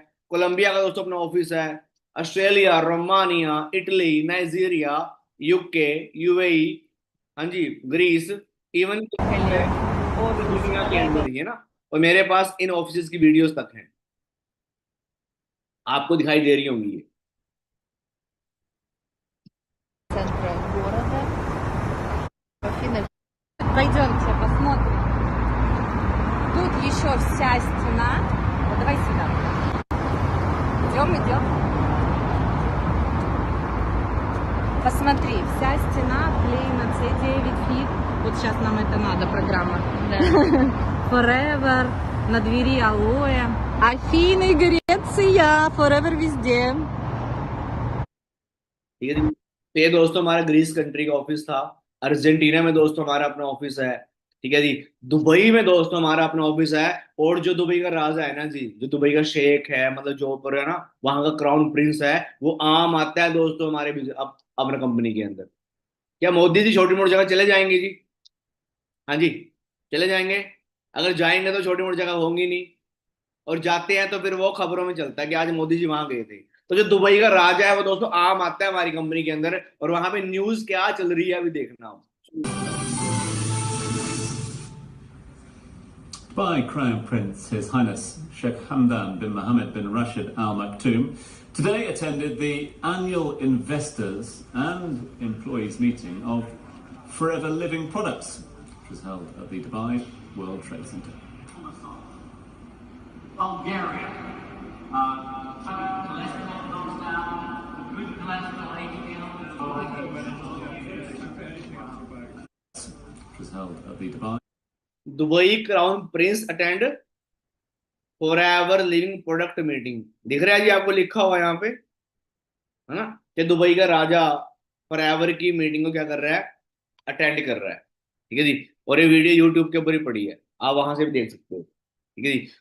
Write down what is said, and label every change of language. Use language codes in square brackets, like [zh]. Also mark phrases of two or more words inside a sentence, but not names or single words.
[hi] कोलंबिया का दोस्तों अपना ऑफिस है, ऑस्ट्रेलिया, रोमानिया, इटली, नाइजीरिया, यूके, यूएई, हाँ जी, ग्रीस, इवन हेलो और दुनिया के फॉरेवर अंदर ही है ना। और मेरे पास इन ऑफिस की वीडियोस तक हैं, आपको दिखाई दे रही होंगी ये। [ru] центра города. Афина, пойдемте посмотрим. Тут еще вся стена. Вот давай сюда. Идем, идем. Посмотри, вся стена клеена C9 фит. Вот сейчас нам это надо, программа. Да. Forever, на двери алоэ. Афины, Греция, Forever везде. [hi] ठीक है जी। तो ये दोस्तों हमारा ग्रीस कंट्री का ऑफिस था। अर्जेंटीना में दोस्तों हमारा अपना ऑफिस है। ठीक है जी। दुबई में दोस्तों हमारा अपना ऑफिस है। और जो दुबई का राजा है ना जी, जो दुबई का शेख है, मतलब जो ऊपर है ना, वहां का [en] Crown Prince [hi] है, वो आम आता है दोस्तों हमारे अपना कंपनी के अंदर। क्या मोदी जी छोटी मोटी जगह चले जाएंगे जी? हाँ जी, चले जाएंगे। अगर जाएंगे तो छोटी मोटी जगह होंगी नहीं, और जाते हैं तो फिर वो खबरों में चलता है कि आज मोदी जी वहां गए थे। तो जो दुबई का राजा है वो दोस्तों आम आता है हमारी कंपनी के अंदर, और वहां पे न्यूज क्या चल रही है अभी देखना हो। [en] By Crown Prince His Highness Sheikh Hamdan bin Mohammed bin Rashid Al Maktoum today attended the annual investors and employees meeting of Forever Living Products, which was held at the Dubai World Trade Center. Bulgaria. Cholesterol goes down, good cholesterol, HDL. Which was held at the Dubai. Dubai Crown Prince attend Forever Living Product meeting. [hi] दिख रहा है जी आपको, लिखा हुआ यहाँ पे, है ना, कि दुबई का राजा फॉरएवर की मीटिंग को क्या कर रहा है, अटेंड कर रहा है, ठीक है जी। और ये वीडियो यूट्यूब के ऊपर ही पड़ी है, आप वहां से भी देख सकते हो, ठीक है जी।